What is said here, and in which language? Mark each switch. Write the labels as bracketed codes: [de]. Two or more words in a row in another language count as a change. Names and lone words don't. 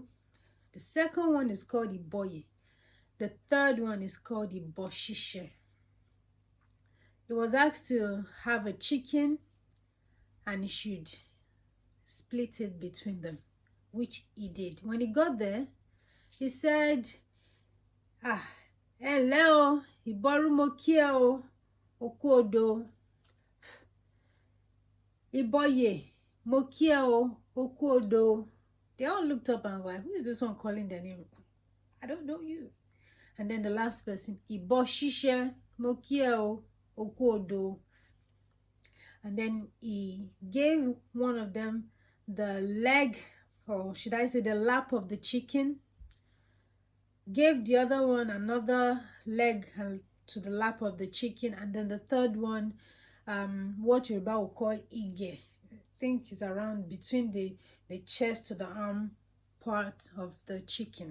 [en] The second one is called Aboye. The third one is called Iboshishe. He was asked to have a chicken and he should split it between them, which he did. When he got there, he said, hello, [yo] Aboru mo ki o, oku odo. Aboye mo ki o, oku odo. [en] They all looked up and was like, who is this one calling their name? I don't know you. And then the last person, [yo] Iboshishe mo ki o, oku odo. [en] And then he gave one of them the leg, or should I say the lap of the chicken, gave the other one another leg to the lap of the chicken, and then the third one, what Yoruba will call ige, I think is around between the chest to the arm part of the chicken.